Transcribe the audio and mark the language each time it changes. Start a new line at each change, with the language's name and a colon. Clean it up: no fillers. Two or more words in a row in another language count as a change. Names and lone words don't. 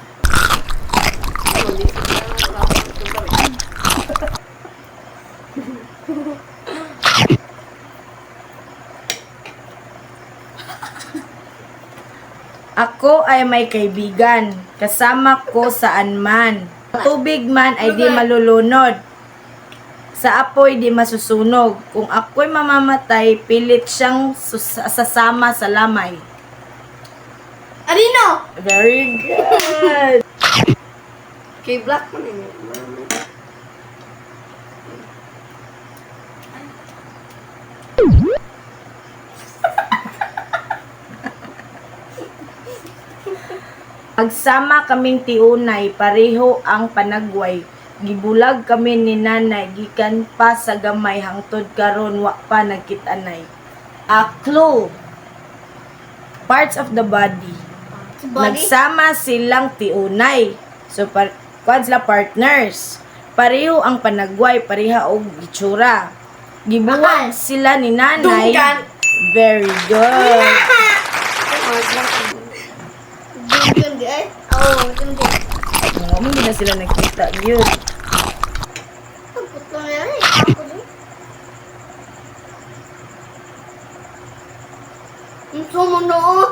Filipino: Ako ay may kaibigan, kasama ko saan man. Tubig man ay di malulunod. Sa apoy di masusunog. Kung ako'y mamamatay, pilit siyang sasama sa lamay. Arino.
English: Very good!
Cebuano: Kay Black man eh. Pagsama kaming tiunay, pareho ang panagway. Gibulag kami ni nanay, gikan pa sa gamay, hangtod karon wa pa nagkitanay.
English: A clue. Parts of the body.
Cebuano: Nagsama silang tiunay. So, kuwan sila partners. Pareho ang panagway, pareha og itsura. Gibuwag sila ni nanay. Dunggan.
English: Very good.
Cebuano: Dunggan di ay. Oh, dunggan.
Filipino: Hindi na sila nagkita. Yun. Pagput ko na yan eh. Ako din. Ang sumunoon.